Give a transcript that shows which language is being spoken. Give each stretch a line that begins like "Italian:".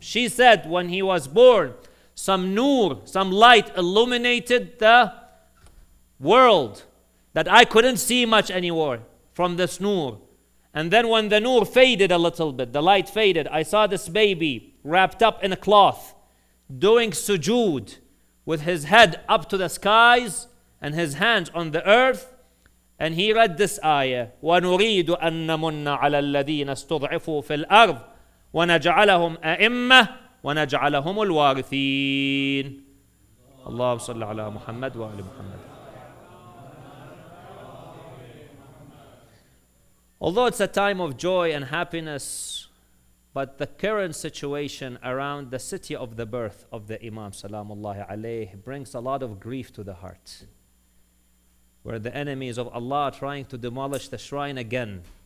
English: She said when he was born, some nur, some light illuminated the world that I couldn't see much anymore from this nur. And then when the nur faded a little bit, the light faded, I saw this baby wrapped up in a cloth, doing sujood with his head up to the skies and his hands on the earth. And he read this ayah,
Arabic: وَنُرِيدُ أَن نَمُنَّ عَلَى الَّذِينَ اسْتُضْعِفُوا فِي الْأَرْضِ وَنَجْعَلَهُمْ أَئِمَّةً وَنَجْعَلَهُمُ الْوَارِثِينَ. اللهم صل على محمد وآل محمد.
English: Although it's a time of joy and happiness, but the current situation around the city of the birth of the Imam Salamullahi alayhi brings a lot of grief to the heart, where the enemies of Allah are trying to demolish the shrine again.